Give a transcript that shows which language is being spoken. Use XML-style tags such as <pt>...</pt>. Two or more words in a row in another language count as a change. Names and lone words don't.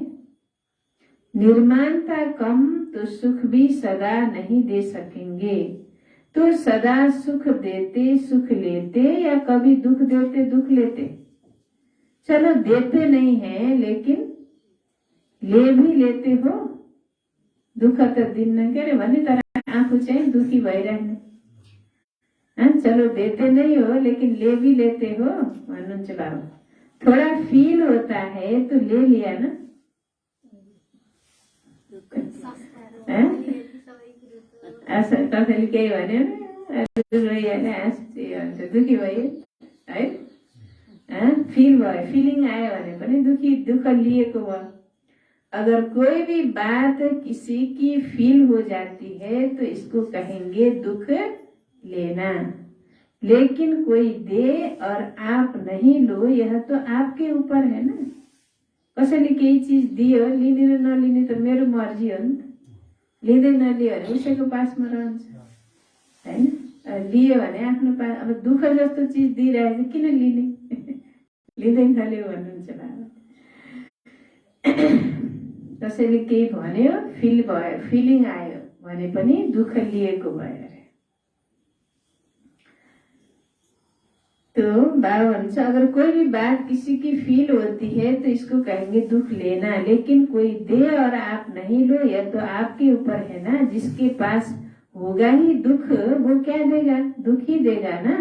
<hi>निर्माणता कम तो सुख भी सदा नहीं दे सकेंगे। तो सदा सुख देते सुख लेते या कभी दुख देते दुख लेते। चलो देते नहीं है लेकिन ले भी लेते हो।</hi> <ne>दुख त दिन के अरे भने तर आफू चाहिँ दुखी भइरहने।</ne> <hi>चलो देते नहीं हो लेकिन ले भी लेते हो भन्नुहुन्छ बाबा। थोड़ा फील होता है तो ले लिया ना।</hi> <ne>ऐसा कसैले केही भन्यो भने दुखी भयो है, फील भयो, फीलिंग आयो भने पनि दुख लिएको भयो।</ne> <hi>अगर कोई भी बात किसी की फील हो जाती है तो इसको कहेंगे दुख लेना। लेकिन कोई दे और आप नहीं लो, यह तो आपके ऊपर है ना।</hi> <ne>कसैले केही चीज दियो, लिने र नलिने त मेरो मर्जी हो नि त। लिँदै नलियो भने उसैको पासमा रहन्छ हैन। लियो भने आफ्नो पास। अब दुःख जस्तो चीज दिइरहेछ किन लिने, लिँदै नलियो भन्नुहुन्छ बाबा। कसैले केही भन्यो, फिल भयो, फिलिङ आयो भने पनि दुःख लिएको भयो अरे।</ne> <hi>तो बाबा भन्छ अगर कोई भी बात किसी की फील होती है तो इसको कहेंगे दुख लेना। लेकिन कोई दे और आप नहीं लो, यह तो आपके ऊपर है ना। जिसके पास होगा ही दुख वो क्या देगा, दुख ही देगा ना।</hi>